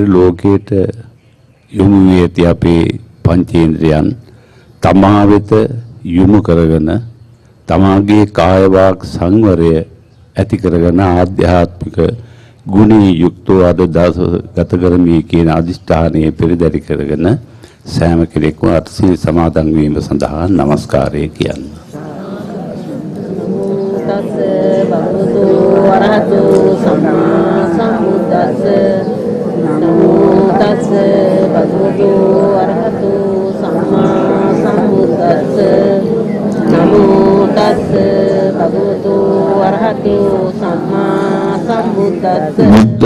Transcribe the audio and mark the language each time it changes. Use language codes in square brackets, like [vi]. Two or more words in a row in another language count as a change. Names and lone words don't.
[si] ලෝකයට යොමු වී ඇති අපේ පංචේන්ද්‍රයන් තමා වෙත යොමු කරගෙන තමාගේ කාය වාග් සංවරය ඇති කරගෙන ආධ්‍යාත්මික ගුණී යුක්තව අද දවස ගත කරමි කියන අදිෂ්ඨානයේ පෙරදරි කරගෙන සෑම කෙනෙක්ම අටසිල් සමාදන් වීම සඳහා নমස්කාරය කියන්න. [pi] තස් භගවතු වරහතු සම්මා සම්බුද්දස්ස නමෝ තස් භගවතු වරහතු සම්මා සම්බුද්දස්ස නමෝ තස් භගවතු වරහතු සම්මා සම්බුද්දස්ස